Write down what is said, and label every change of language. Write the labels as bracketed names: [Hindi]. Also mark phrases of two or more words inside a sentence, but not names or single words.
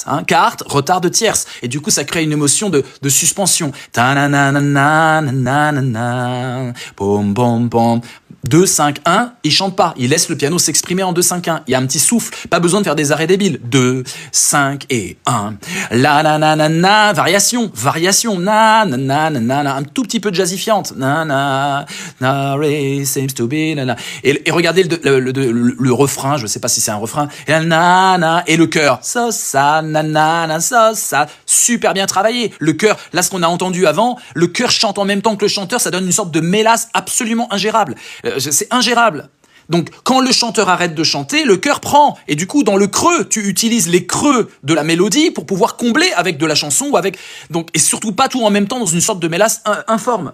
[French] Carte, retard de tierce. Et du coup, ça crée une émotion de suspension. Pom, pom, pom. 2, 5, 1, il chante pas. Il laisse le piano s'exprimer en 2, 5, 1. Il y a un petit souffle. Pas besoin de faire des arrêts débiles. 2, 5 et 1. La, na, na, na, na. Variation. Na, na, na, na, na. Un tout petit peu jazzifiante. Na, na, na, [English] seems to be, na, na. [French] Et regardez le refrain. Je sais pas si c'est un refrain. Et, na, na, et le chœur. So, sa, na, na, na, so, sa. Super bien travaillé. Le chœur, là, ce qu'on a entendu avant, le chœur chante en même temps que le chanteur. Ça donne une sorte de mélasse absolument ingérable. C'est ingérable. Donc, quand le chanteur arrête de chanter, le chœur prend. Et du coup, dans le creux, tu utilises les creux de la mélodie pour pouvoir combler avec de la chanson ou avec, donc, et surtout pas tout en même temps dans une sorte de mélasse informe.